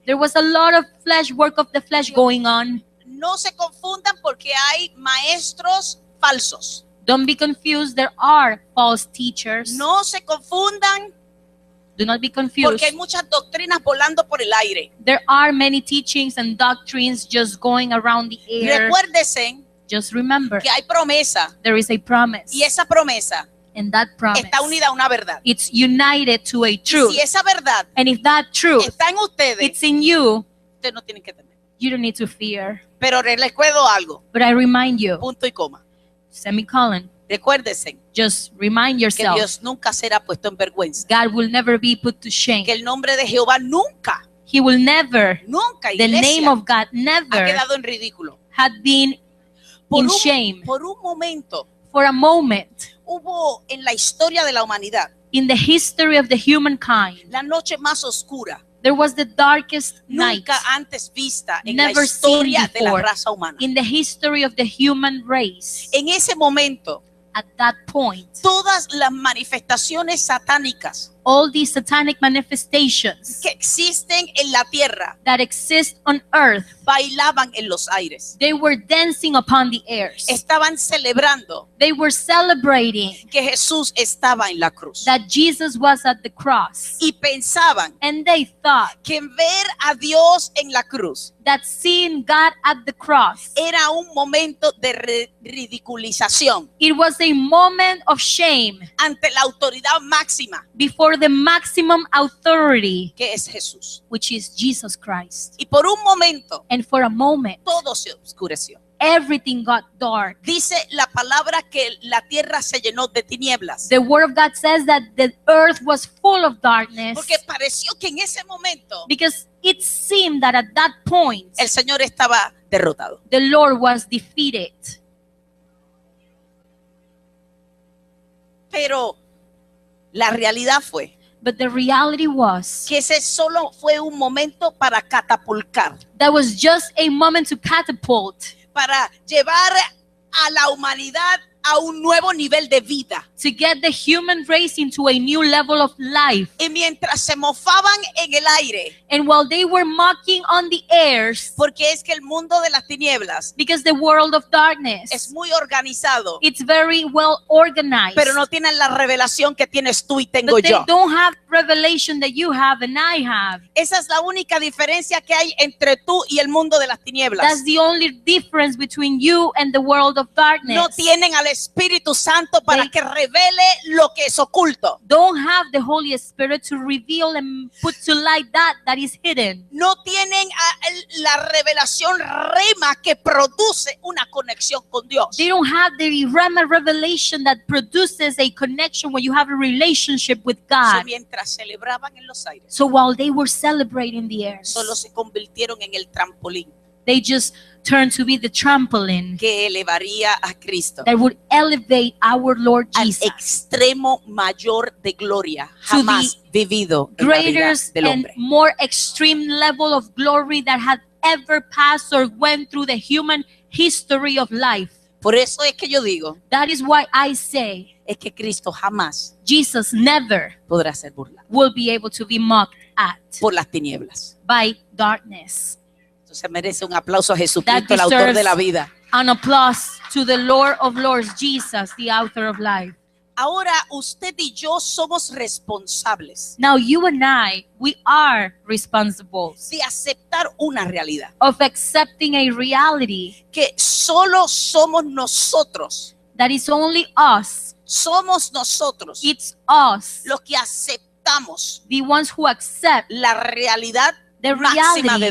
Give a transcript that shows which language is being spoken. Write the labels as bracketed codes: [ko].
[en] There was a lot of flesh, work of the flesh going on. [es] no se confundan porque hay maestros falsos. [en] Don't be confused. There are false teachers. [es] No se confundan [en] Do not be confused. [es] porque hay muchas doctrinas volando por el aire. [en] There are many teachings and doctrines just going around the air. [es] Recuérdense [en] Just remember, [es] que hay promesa [en] there is a promise. [es] y esa promesa [en] And that promise, [es] está unida a una verdad. [en] it's united to a [es] Y [en] truth. [es] si esa verdad [en] And if that truth, [es] está en ustedes, [en] it's in you, [es] ustedes no tienen que temer. [en] you don't need to fear. [es] Pero les recuerdo algo, [en] But I remind you, [es] punto y coma. [en] semicolon, [es] Recuérdense [en] just remind [es] que [en] yourself, [es] Dios nunca será puesto en vergüenza. [en] God will never be put to shame. [es] Que el nombre de Jehová nunca, [en] He will never, [es] nunca, [en] the name [es] iglesia, [en] of God [es] ha [en] never [es] quedado en ridículo. [en] had been in shame. [es] Por un momento [en] For a moment [es] hubo en la historia de la humanidad [en] in the history of the humankind, [es] la noche más oscura [en] there was the darkest night [es] nunca antes vista en la [en] never [es] historia [en] seen [es] de la [en] before [es] raza humana. [en] in the history of the human race. [es] En ese momento, [en] At that point, [es] todas las manifestaciones satánicas [en] all these satanic manifestations [es] que existen en la tierra [en] that exist on earth, [es] bailaban en los aires. [en] they were dancing upon the airs. [es] Estaban celebrando [en] They were celebrating [es] que Jesús estaba en la cruz. [en] that Jesus was at the cross. [es] Y pensaban [en] And they thought [es] que ver a Dios en la cruz [en] that seeing God at the cross, [es] era un momento de ridiculización [en] it was a moment of shame [es] ante la autoridad máxima [en] before the maximum authority, [es] que es Jesús. [en] which is Jesus Christ. [es] Y por un momento [en] And for a moment, [es] todo se oscureció. [en] everything got dark. [es] Dice la palabra que la tierra se llenó de tinieblas. [en] The word of God says that the earth was full of darkness [es] Porque pareció que en ese momento [en] because it seemed that at that point, [es] el Señor estaba derrotado. [en] the Lord was defeated. [es] Pero la realidad fue [en] But the reality was [es] que ese solo fue un momento para catapultar, [en] that was just a moment to catapult, [es] para llevar a la humanidad a un nuevo nivel de vida. [en] to get the human race into a new level of life. [es] Y mientras se mofaban en el aire, [en] And while they were mocking on the airs, [es] porque es que el mundo de las tinieblas [en] because the world of [es] es [en] darkness, [es] muy organizado, [en] it's very well organized, [es] pero no tienen la revelación que tienes tú y tengo [en] but they [es] yo. [en] don't have revelation that you have and I have. [es] Esa es la única diferencia que hay entre tú y el mundo de las tinieblas. [en] That's the only difference between you and the world of darkness. [es] No tienen al Espíritu Santo para [en] They- [es] que revele lo que es oculto. [en] Don't have the Holy Spirit to reveal and put to light that is hidden. [es] No tienen la revelación rema que produce una conexión con Dios. [en] They don't have the Rema revelation that produces a connection when you have a relationship with So, God. [es] mientras celebraban en los aires, [en] So while they were celebrating the airs, [es] solo se convirtieron en el trampolín [en] they just turned to be the trampoline [es] que elevaría a Cristo [en] that would elevate our Lord [es] al [en] Jesus [es] extremo mayor de gloria [en] To [es] jamás vivido en la vida [en] greater [es] del [en] and [es] hombre. [en] more extreme level of glory that had ever passed or went through the human history of life. [es] Por eso es que yo digo, [en] That is why I say [es] es que Cristo jamás [en] Jesus never [es] podrá ser burlado [en] will be able to be mocked at [es] por las tinieblas. [en] by darkness. [es] Entonces merece un aplauso a [en] That [es] Jesucristo, el autor de la vida. [en] An applause to the Lord of Lords, Jesus, the author of life. [es] Ahora usted y yo somos responsables [en] Now you and I, we are responsible [es] de aceptar una realidad, [en] of accepting a reality [es] que solo somos nosotros, [en] that is only us. [es] somos nosotros [en] It's us, [es] los que aceptamos [en] the ones who accept [es] la realidad [en] the [es] máxima de